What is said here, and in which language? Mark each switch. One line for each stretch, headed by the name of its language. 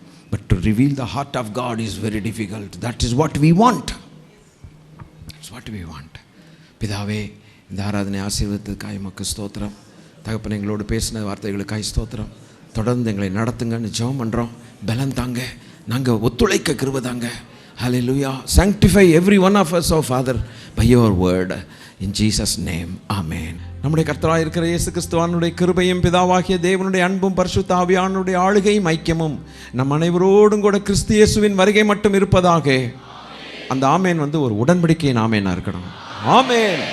English: But to reveal the heart of God is very difficult. That is what we want. It's what we want.
Tamil: பிதாவே, இந்த ஆராதனை ஆசீர்வதித்ததுக்காய் உமக்கு ஸ்தோத்திரம். தகப்பன், எங்களோடு பேசின வார்த்தைகளுக்காய் ஸ்தோத்திரம். தொடர்ந்து எங்களை நடத்துங்கன்னு ஜெபம் பண்ணுறோம். பலன் தாங்க, நாங்கள் ஒத்துழைக்க கிருபை தாங்க. ஹல்லேலூயா.
English: sanctify every one of us, oh Father, by your word. In Jesus name, amen.
Tamil: நம்முடைய கர்த்தராய் இருக்கிற இயேசு கிறிஸ்துவினுடைய கிருபையும் பிதாவாகிய தேவனுடைய அன்பும் பரிசுத்த ஆவியானவருடைய ஆளுகையும் ஐக்கியமும் நம் அனைவரோடும் கூட கிறிஸ்து இயேசுவின் வருகை மட்டும் இருப்பதாக. அந்த ஆமேன் வந்து ஒரு உடன்படிக்கையின் ஆமேனா இருக்கணும். ஆமேன்.